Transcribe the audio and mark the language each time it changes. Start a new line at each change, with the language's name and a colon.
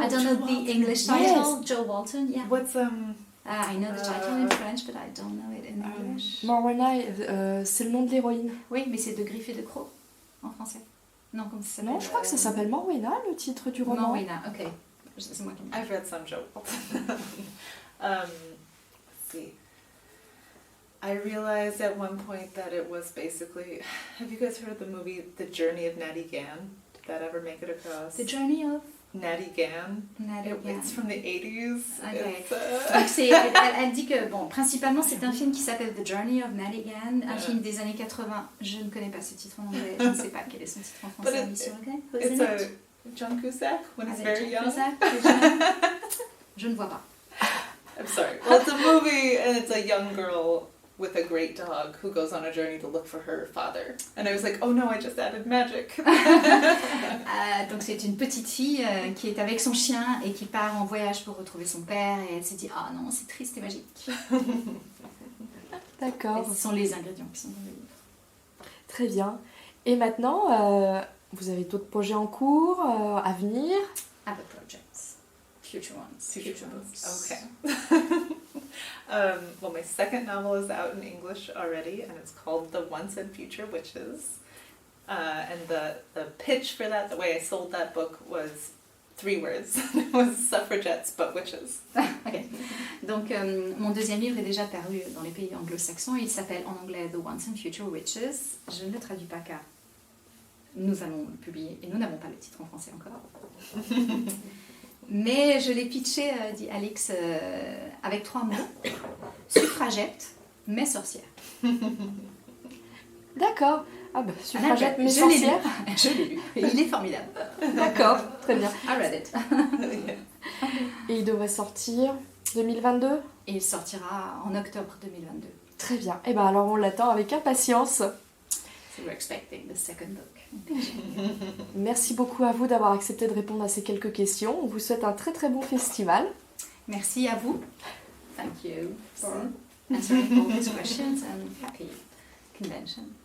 English: I don't know the English title. Yes. Joe Walton, yeah. What's I know the title in French, but I don't know it in English.
French: Morwenna, c'est le nom de l'héroïne. Oui, mais c'est de Griff et de Croc en français. Non, comment ça s'appelle? Non, je crois que ça s'appelle Morwenna, le titre du roman. Morwenna, ok. C'est moi qui me dis.
English: I've read some Joe Walton. Let's see. I realized at one point that it was basically... Have you guys heard of the movie The Journey of Natty Gann? Did that ever make it across? The Journey of Natty Gann. Natty Gann. It's from the 80s. Okay.
French: Donc, elle dit que, bon, principalement, c'est un film qui s'appelle The Journey of Natty Gann, un film des années 80. Je ne connais pas ce titre en anglais, je ne sais pas quel est son titre en français.
English: It's John Cusack when he's very young.
French: Je ne vois pas.
English: I'm sorry. Well, it's a movie, and it's a young girl with a great dog who goes on a journey to look for her father. And I was like, oh no, I just added magic.
French: Donc c'est une petite fille qui est avec son chien et qui part en voyage pour retrouver son père, et elle s'est dit, ah non, c'est triste et magique. D'accord. Et ce sont les ingrédients qui sont dans le livre. Très bien. Et maintenant, vous avez d'autres projets en cours, à venir?
English: Other projects. Future ones. Future books. Okay. Well, my second novel is out in English already, and it's called The Once and Future Witches. And the pitch for that, the way I sold that book, was 3 words. It was suffragettes but witches. Okay.
French: Donc, mon deuxième livre est déjà paru dans les pays anglo-saxons. Il s'appelle en anglais The Once and Future Witches. Je ne le traduis pas car nous allons le publier et nous n'avons pas le titre en français encore. Mais je l'ai pitché, dit Alix, avec 3 mots. Suffragette, mais sorcière. D'accord. Ah bah, suffragette mais je l'ai lu. sorcière. Je l'ai lu. Et il est formidable. D'accord, très bien.
English: I read it.
French: Et il devrait sortir 2022 ? Et il sortira en octobre 2022. Très bien. Et ben alors on l'attend avec impatience.
English: So we're expecting the second book.
French: Merci beaucoup à vous d'avoir accepté de répondre à ces quelques questions. On vous souhaite un très très bon festival. Merci à vous.
English: Thank you for answering all these questions and happy convention.